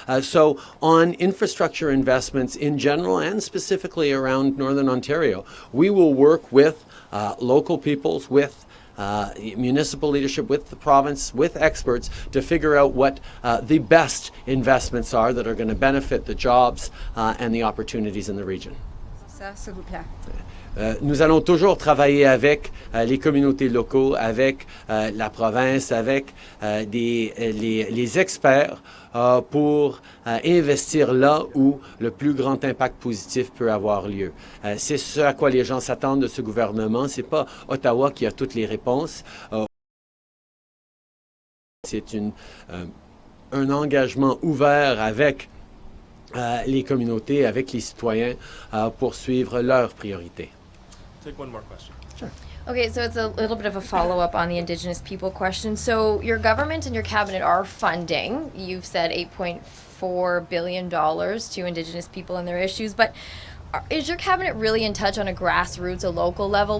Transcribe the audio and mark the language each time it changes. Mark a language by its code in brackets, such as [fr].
[en] So on infrastructure investments in general and specifically around Northern Ontario, we will work with local peoples, with municipal leadership, with the province, with experts to figure out what the best investments are that are going to benefit the jobs and the opportunities in the region. [fr] S'il vous plaît. nous allons toujours travailler avec les communautés locaux, avec la province, avec les experts pour investir là où le plus grand impact positif peut avoir lieu. C'est ce à quoi les gens s'attendent de ce gouvernement. C'est pas Ottawa qui a toutes les réponses. C'est un engagement ouvert avec les communautés, avec les citoyens pour suivre leurs priorités. [en] Take one more question. Okay, so it's a little bit of a follow-up on the Indigenous people question. So your government and your cabinet are funding, you've said $8.4 billion to Indigenous people and their issues, but is your cabinet really in touch on a grassroots, a local level?